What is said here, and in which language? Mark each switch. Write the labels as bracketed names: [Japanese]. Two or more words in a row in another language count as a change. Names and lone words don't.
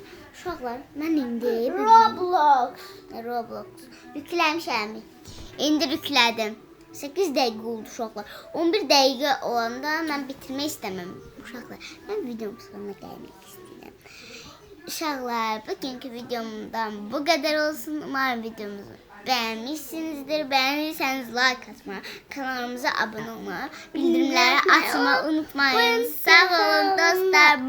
[Azerbaijani] Uşaqlar, mən indi Roblox yükləmişəm. İndi yüklədim. 8 dəqiqə oldu uşaqlar. 11 dəqiqə olanda mən bitirmək istəməm. Uşaqlar, mən videomun sonuna gəlmək istəyirəm. Uşaqlar, bugünkü videomdan bu qədər olsun. [Turkish] Umarım videomuzu beğenmişsinizdir. Beğenirseniz like atmayı, kanalımıza abone olmayı, bildirimleri açmayı unutmayın. Sağ olun dostlar.